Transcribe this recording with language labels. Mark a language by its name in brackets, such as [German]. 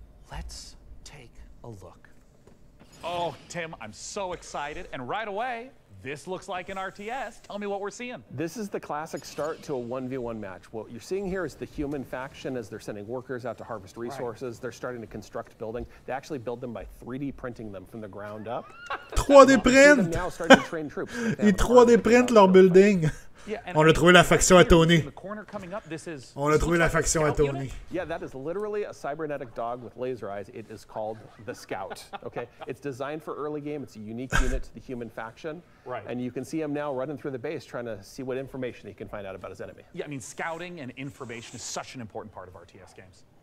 [English] Let's take a look. Oh, Tim, I'm so excited. And right away, this looks like an RTS. Tell me what we're seeing. This is the classic start to a 1v1 match. What you're seeing here is the human faction as they're sending workers out to harvest resources. Right. They're starting to construct building. They actually build them by 3D printing them from the ground up. 3D print! [French] Ils [English] 3D print [French] leur building. [English] Yeah, [French] on a trouvé la faction à Tony. [English] Is [French] on a trouvé la faction à Tony. [English] Yeah, that is literally a cybernetic dog with laser eyes. It is called the Scout. Okay, it's designed for early game. It's a unique unit to the human faction. Right. And you can see him now running through the base trying to see what information he can find out about his enemy. Yeah, I mean, scouting and information is such an important part of RTS games.